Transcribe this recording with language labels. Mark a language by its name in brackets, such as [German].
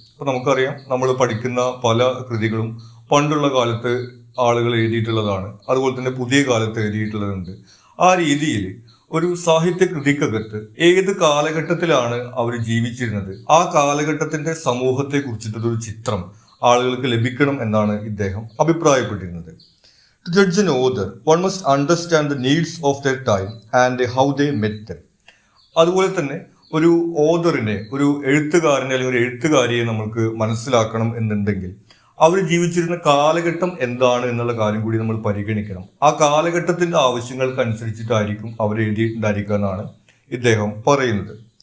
[Malayalam] അപ്പൊ നമുക്കറിയാം, നമ്മൾ പഠിക്കുന്ന പല കൃതികളും പണ്ടുള്ള കാലത്ത് ആളുകൾ എഴുതിയിട്ടുള്ളതാണ്, അതുപോലെ തന്നെ പുതിയ കാലത്ത് എഴുതിയിട്ടുള്ളതുണ്ട്. ആ രീതിയിൽ ഒരു സാഹിത്യ കൃതിക്കകത്ത് ഏത് കാലഘട്ടത്തിലാണ് അവർ ജീവിച്ചിരുന്നത്, ആ കാലഘട്ടത്തിന്റെ സമൂഹത്തെ കുറിച്ചിട്ടൊരു ചിത്രം ആളുകൾക്ക് ലഭിക്കണം എന്നാണ് ഇദ്ദേഹം അഭിപ്രായപ്പെട്ടിരുന്നത്. [English] To judge an author, one must understand the needs of their time and how they met them. [Malayalam] അതുപോലെ തന്നെ ഒരു ഓതറിനെ, ഒരു എഴുത്തുകാരനെ അല്ലെങ്കിൽ ഒരു എഴുത്തുകാരിയെ നമുക്ക് മനസ്സിലാക്കണം എന്നുണ്ടെങ്കിൽ അവർ ജീവിച്ചിരുന്ന കാലഘട്ടം എന്താണ് എന്നുള്ള കാര്യം കൂടി നമ്മൾ പരിഗണിക്കണം. ആ കാലഘട്ടത്തിന്റെ ആവശ്യങ്ങൾക്കനുസരിച്ചിട്ടായിരിക്കും അവർ എഴുതിയിട്ടുണ്ടായിരിക്കുക എന്നാണ് ഇദ്ദേഹം പറയുന്നത്.